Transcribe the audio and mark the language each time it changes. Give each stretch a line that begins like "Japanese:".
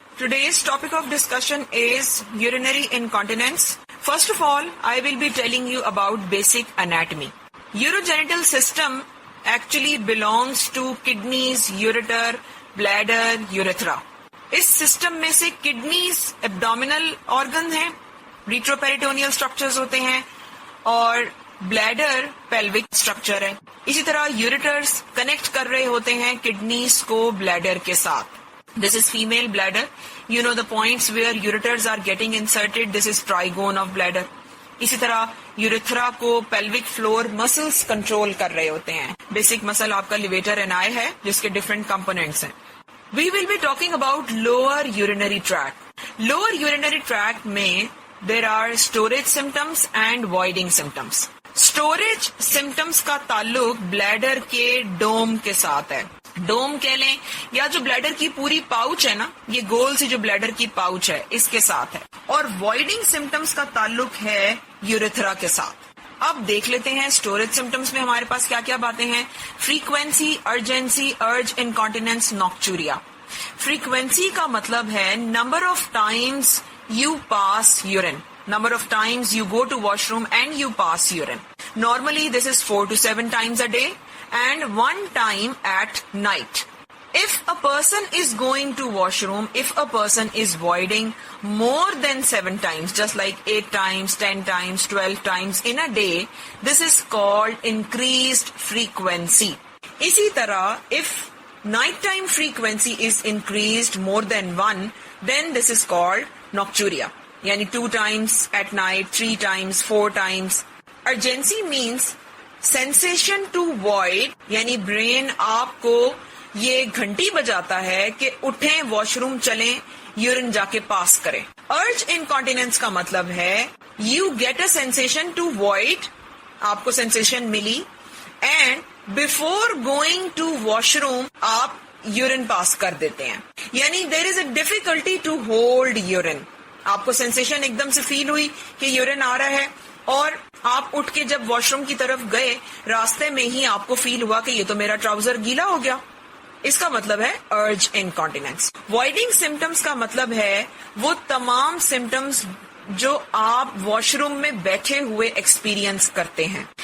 English: Today's topic of discussion is urinary incontinence. First of all, I will be telling you about basic anatomy. Urogenital system actually belongs to kidneys, ureter, bladder, urethra.
Hindi: इस system में से kidneys abdominal organ है, retroperitoneal structures होते हैं, और bladder pelvic structure है. इसी तरह यूरेटर्स कनेक्ट कर रहे होते हैं किडनीज को ब्लैडर के साथ.
English: This is female bladder. You know the points where ureters are getting inserted. This is trigone of bladder.
Hindi: इसी तरह यूरेथ्रा को पेल्विक फ्लोर मसल्स कंट्रोल कर रहे होते हैं. बेसिक मसल आपका लिवेटर एंड आई है, जिसके डिफरेंट कंपोनेंट्स हैं.
English: We will be talking about lower urinary tract. Lower urinary tract में there are storage symptoms and voiding symptoms.
Hindi: Storage symptoms का ताल्लुक ब्लैडर के डोम के साथ है. डोम कह लें या जो ब्लैडर की पूरी पाउच है ना, ये गोल सी जो ब्लैडर की पाउच है, इसके साथ है. और वॉइडिंग सिम्टम्स का ताल्लुक है यूरेथ्रा के साथ. अब देख लेते हैं स्टोरेज सिम्टम्स में हमारे पास क्या क्या बातें हैं.
English: Frequency, urgency, urge, incontinence, nocturia. Frequency का मतलब है number of times you pass urine, number of times you go to washroom and you pass urine. Normally this is 4 to 7 times a day and 1 time at night. If a person is going to washroom, if a person is voiding more than 7 times, just like 8 times, 10 times, 12 times in a day, this is called increased frequency.
Hindi: इसी तरह
English: if nighttime frequency is increased more than 1, then this is called nocturia.
Hindi: यानी
English: 2 times at night, 3 times, 4 times. Urgency means sensation to void,
Hindi: यानी brain आपको ये घंटी बजाता है कि उठें, वॉशरूम चलें, यूरिन जाके पास करें. अर्ज इनकॉन्टिनेंस का मतलब है
English: you get a sensation to void,
Hindi: आपको sensation milli,
English: and before going to washroom
Hindi: आप यूरिन पास कर देते हैं. यानी
English: there is a difficulty to hold urine.
Hindi: आपको सेंसेशन एकदम से फील हुई कि यूरिन आ रहा है, और आप उठ के जब वॉशरूम की तरफ गए, रास्ते में ही आपको फील हुआ कि ये तो मेरा ट्राउजर गीला हो गया. इसका मतलब है अर्ज इनकॉन्टिनेंस. वॉइडिंग सिम्टम्स का मतलब है वो तमाम सिम्टम्स जो आप वॉशरूम में बैठे हुए एक्सपीरियंस करते हैं.